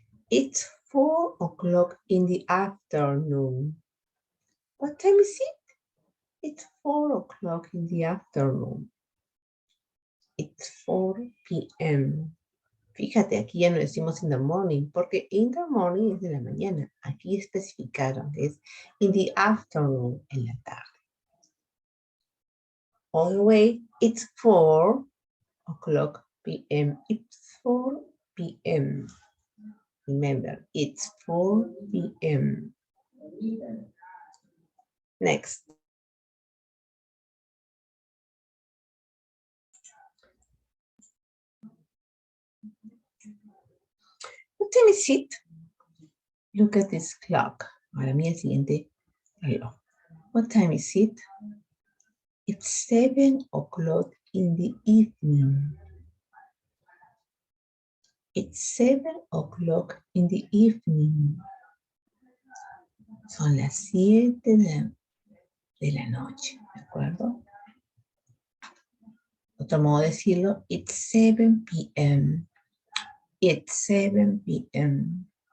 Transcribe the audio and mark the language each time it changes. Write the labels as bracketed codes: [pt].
[en] It's 4 o'clock in the afternoon. What time is it? It's 4 o'clock in the afternoon. It's 4 p.m. [es] Fíjate, aquí ya no decimos [en] in the morning, [es] porque in the morning es de la mañana. Aquí especificaron que es [en] in the afternoon, [es] en la tarde. [en] All the way, it's 4 o'clock p.m. It's 4 p.m. Remember, it's 4 p.m. Next. What time is it? Look at this clock. [es] Ahora mira el siguiente reloj. [en] What time is it? It's 7 o'clock in the evening. It's 7 o'clock in the evening. [es] Son las 7 de la noche, ¿de acuerdo? Otro modo de decirlo, [en] it's 7 p.m. It's 7 p.m.